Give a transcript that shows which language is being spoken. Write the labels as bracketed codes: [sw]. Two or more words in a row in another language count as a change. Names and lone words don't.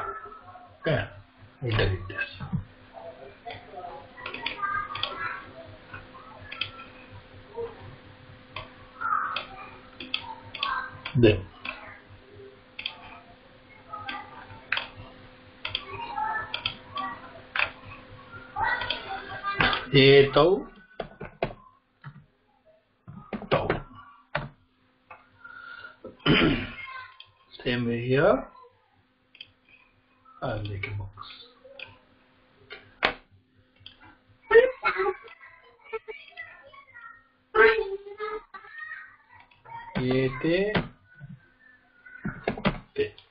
[en] Okay, we delete this. Then etau, tau. Same way here. I'll make a box. Ete, te.